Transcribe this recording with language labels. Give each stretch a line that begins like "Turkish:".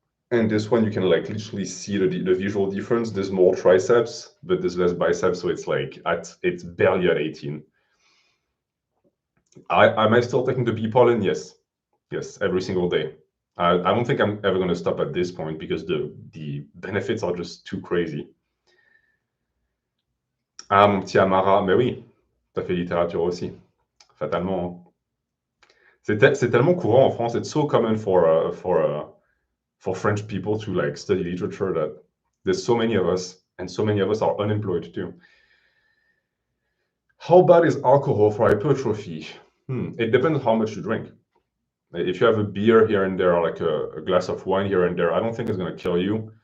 English: And this one, you can like literally see the visual difference. There's more triceps, but there's less biceps. So it's like, it's barely at 18. Am I still taking the bee pollen? Yes. Yes, every single day. I don't think I'm ever going to stop at this point because the benefits are just too crazy.
French: Ah, mon petit Amara, mais oui, t'as fait littérature aussi, fatalement. C'est tellement courant en France.
English: It's so common for French people to like study literature that there's so many of us, and so many of us are unemployed too. How bad is alcohol for hypertrophy? It depends how much you drink. If you have a beer here and there, or like a glass of wine here and there, I don't think it's going to kill you.